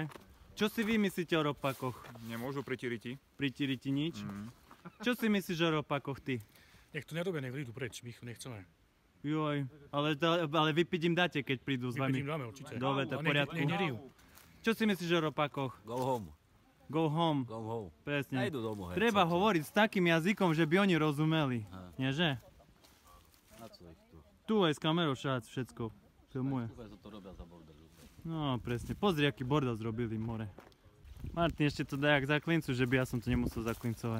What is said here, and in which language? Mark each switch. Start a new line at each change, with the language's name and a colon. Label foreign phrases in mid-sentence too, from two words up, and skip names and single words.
Slovak: Čo si vy myslíte o ropákoch? Nemôžu pritíriť. Pritíriť ti nič? Čo si myslíš o ropákoch ty? Nech to nerobia, nech prídu preč, my ich nechceme. Joj, ale vypiť im dáte, keď prídu s vami. Vypiť im dáme, určite. Dobre, to je v poriadku. Čo si myslíš o ropákoch?
English: Go home. Go home. Go home.
Slovak: Presne. Nejdu domov. Treba hovoriť s takým jazykom, že by oni rozumeli. Nieže? Tu aj s kamerou všetko filmuje. No presne, pozri, aký bordel zrobili more. Martin, ešte to daj jak zaklincu, že by ja som to nemusel zaklincovať.